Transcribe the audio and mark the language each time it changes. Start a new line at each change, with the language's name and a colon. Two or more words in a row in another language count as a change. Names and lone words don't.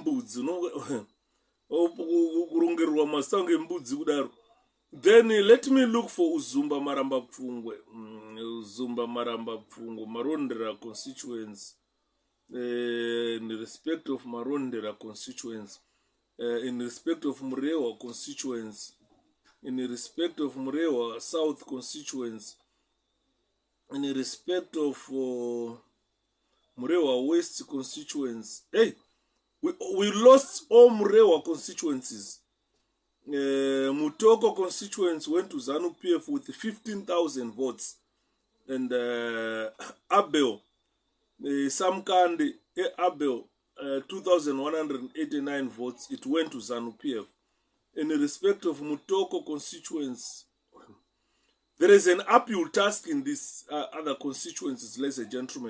English: then let me look for 𝗂𝘂𝗲𝗃𝗂𝗿 Marondera constituents, in respect of Marondera constituents, in respect of Murewa constituents, in respect of Murewa South constituents, in respect of Murewa West constituents. Hey, we lost all Murewa constituencies. Mutoko constituents went to ZANU-PF with 15,000 votes. And Abel, Samkandi, Abel, 2,189 votes. It went to ZANU-PF. In respect of Mutoko constituents, there is an uphill task in these other constituencies, ladies and gentlemen.